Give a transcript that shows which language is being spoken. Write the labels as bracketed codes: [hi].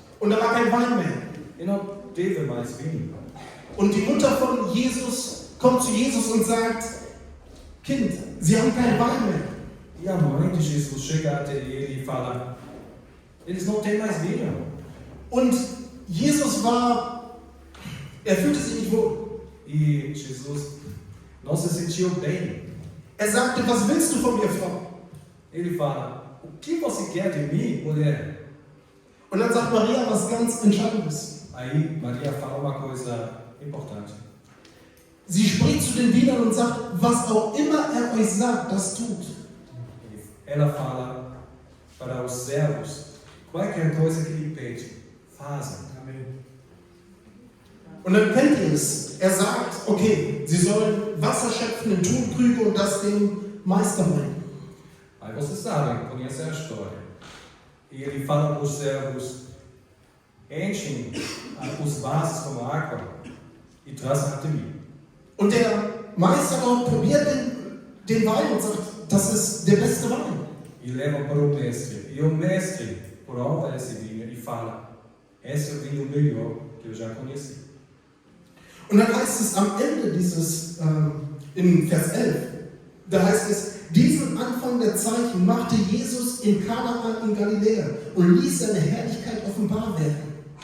[de] Und da war kein Wein mehr. [pt] E não teve mais vinho. [de] Und die Mutter von Jesus kommt zu Jesus und sagt, Kind, Sie haben keinen Wein mehr. [pt] E a mãe de Jesus chega até ele e fala: eles não têm mais vinho. [de] Und Jesus fühlte sich nicht wohl. [pt] E Jesus não se sentiu bem. [de] Er sagte, was willst du von mir, Frau? [pt] Ele fala: o que você quer de mim, mulher? [de] Und dann sagt Maria was ganz Entscheidendes. [pt] Aí Maria fala uma coisa importante. [de] Sie spricht zu den Dienern und sagt, was auch immer er euch sagt, das tut. [pt] Ela fala para os servos: qualquer coisa que lhe pede, fazem. [de] Und dann kennt ihr es. Er sagt, okay, sie sollen Wasser schöpfen in Tonkrüge und das dem Meister bringen. [pt] Aí vocês sabem, conhecem a história. E ele fala para os servos: enchem os vasos com água e trazem até mim. [de] Und der Meister dort probiert den Wein und sagt, das ist der beste Wein. [pt] E leva para o mestre. E o mestre prova esse vinho e fala: esse é o vinho melhor que eu já conheci. [de] Und dann heißt es am Ende in Vers 11, da heißt es, diesen Anfang der Zeichen machte Jesus in Kanaan in Galiläa und ließ seine Herrlichkeit offenbar werden.